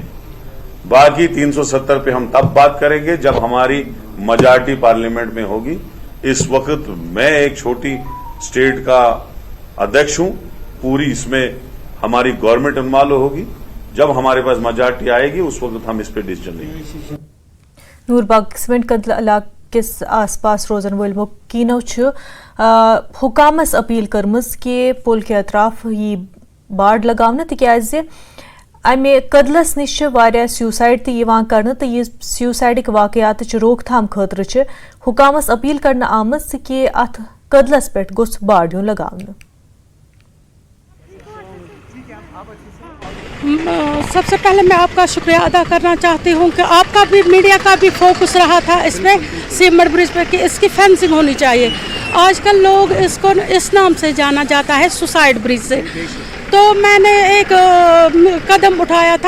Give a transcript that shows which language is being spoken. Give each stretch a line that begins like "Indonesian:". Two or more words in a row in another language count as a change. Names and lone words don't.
Hindi: बाकी 370 पे हम तब बात करेंगे जब हमारी
English: majority parliament
Hindi: में होगी। इस वक्त मैं एक छोटी स्टेट का अध्यक्ष हूं, पूरी इसमें हमारी
English: government involve
Hindi: होगी। जब हमारे पास मेजॉरिटी आएगी उस वक्त हम इस पे डिसीजन लेंगे।
Kashmiri: नूरबाग सीमेंट कदल इलाके किस आसपास रोजन वल मुकीनो हुकामस अपील करमज कि पुल के अतराफ यी बाड़ लगावना तिक्याज अमे कदलस निश वारिया स्यूसाइड तयवान करना तो ये स्यूसाइडिक वाकयात रोकथाम खतर हुकामस अपील करना आमज कि अथ कदलस पे गोस बाड़ यूं लगावना।
Hindi: सबसे पहले मैं आपका शुक्रिया अदा करना चाहती हूँ कि आपका भी, मीडिया का भी फोकस रहा था इस पर, सीमेंट ब्रिज पर, कि इसकी फेंसिंग होनी चाहिए। आजकल लोग इसको इस नाम से जाना जाता है
English: suicide bridge
Hindi: से, तो मैंने एक कदम उठाया था।